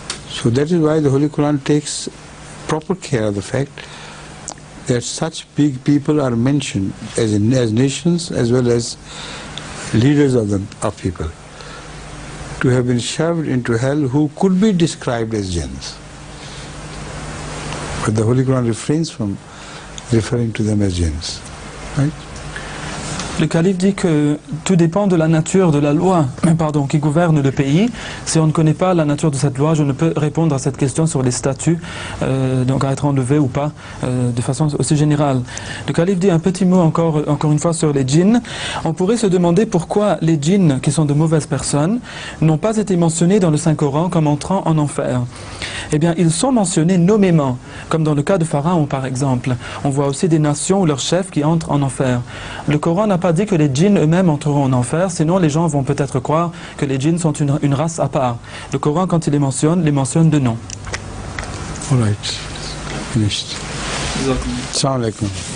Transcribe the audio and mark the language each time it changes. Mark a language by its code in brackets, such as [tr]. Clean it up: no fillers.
[en] So that is why the Holy Quran takes proper care of the fact that such big people are mentioned as nations as well as leaders of people, to have been shoved into hell, who could be described as jinns. But the Holy Quran refrains from referring to them as jinns. Right? [fr] Le calife dit que tout dépend de la nature de la loi qui gouverne le pays. Si on ne connaît pas la nature de cette loi, je ne peux répondre à cette question sur les statuts, donc à être enlevés ou pas, de façon aussi générale. Le calife dit un petit mot encore une fois sur les djinns. On pourrait se demander pourquoi les djinns, qui sont de mauvaises personnes, n'ont pas été mentionnés dans le Saint-Coran comme entrant en enfer. Eh bien, ils sont mentionnés nommément, comme dans le cas de Pharaon par exemple. On voit aussi des nations ou leurs chefs qui entrent en enfer. Le Coran n'a pas dit que les djinns eux-mêmes entreront en enfer, sinon les gens vont peut-être croire que les djinns sont une race à part. Le Coran, quand il les mentionne de nom. [en] All right. Finished. Assalamu alaikum.